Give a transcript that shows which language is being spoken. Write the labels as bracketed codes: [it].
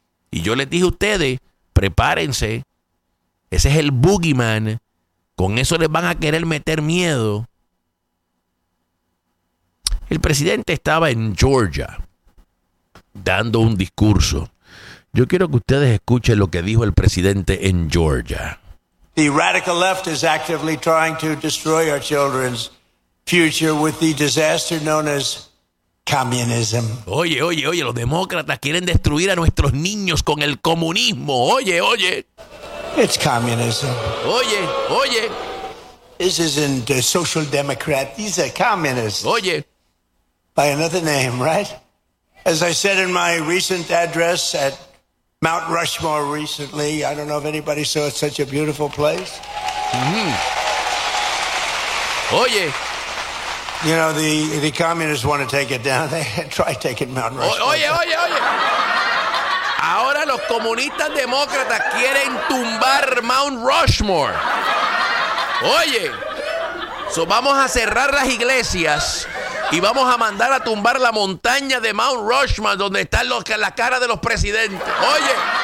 [es] Y yo les dije a ustedes, prepárense, ese es el boogeyman, con eso les van a querer meter miedo. El presidente estaba en Georgia dando un discurso. Yo quiero que ustedes escuchen lo que dijo el presidente en Georgia. [en] The radical left is actively trying to destroy our children's future with the disaster known as communism. [es] Oye, los demócratas quieren destruir a nuestros niños con el comunismo. Oye. [en] It's communism. [es] Oye. [en] This isn't a social democrat, these are communists. [es] Oye. [en] By another name, right? As I said in my recent address at Mount Rushmore recently, I don't know if anybody saw it, such a beautiful place. Mm-hmm. [es] Oye. [en] You know, the communists want to take it down. They try taking Mount Rushmore. [es] Oye. Ahora los comunistas demócratas quieren tumbar Mount Rushmore. Oye. So vamos a cerrar las iglesias. Y vamos a mandar a tumbar la montaña de Mount Rushmore, donde están la cara de los presidentes. Oye.